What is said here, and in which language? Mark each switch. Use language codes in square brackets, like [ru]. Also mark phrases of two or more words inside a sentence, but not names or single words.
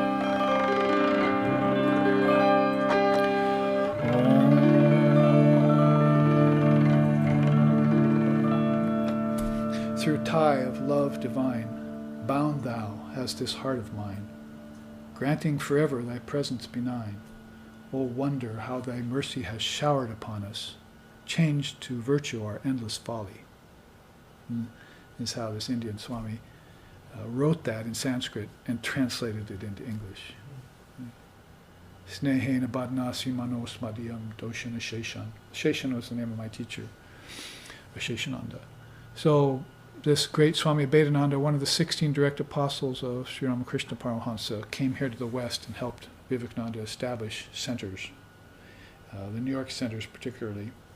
[en] Through tie of love divine, bound thou hast this heart of mine, granting forever thy presence benign. O wonder how thy mercy has showered upon us, changed to virtue our endless folly. Is how this Indian Swami wrote that in Sanskrit and translated it into English. [sa] Snehena badnasi manos madhyam doshana sheshan. [en] Sheshan was the name of my teacher, Sheshananda. So this great Swami Abhedananda, one of the 16 direct apostles of Sri Ramakrishna Paramahamsa, came here to the West and helped Vivekananda establish centers, the New York centers particularly.